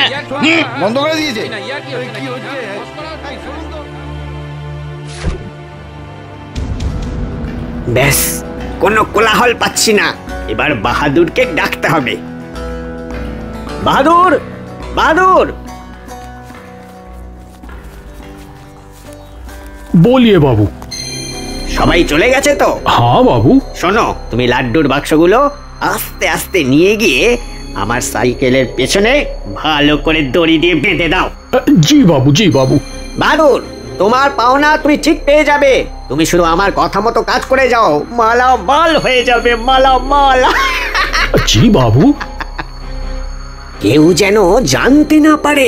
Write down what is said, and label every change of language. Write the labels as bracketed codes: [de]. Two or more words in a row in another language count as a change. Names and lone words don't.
[bn] বন্ধ করে দিয়েছে। ব্যাস, কোনো কোলাহল পাচ্ছি না। এবার বাহাদুরকে ডাকতে হবে। বাহাদুর, বাহাদুর। [hi] बोलिए बाबू। [bn] সবাই চলে গেছে তো? [hi] हाँ बाबू। [bn] শোনো, তুমি লাড্ডুর বাক্সগুলো আস্তে আস্তে নিয়ে গিয়ে আমার সাইকেলের পেছনে ভালো করে দড়ি দিয়ে বেঁধে দাও। [hi] जी बाबू, जी बाबू। [bn] বাহাদুর, তোমার পাওনা তুমি ঠিক পেয়ে যাবে। তুমি শুধু আমার কথা মতো কাজ করে যাও, মালামাল হয়ে যাবে, মালামাল। [hi] जी बाबू। [bn] কেউ যেন জানতে না পারে।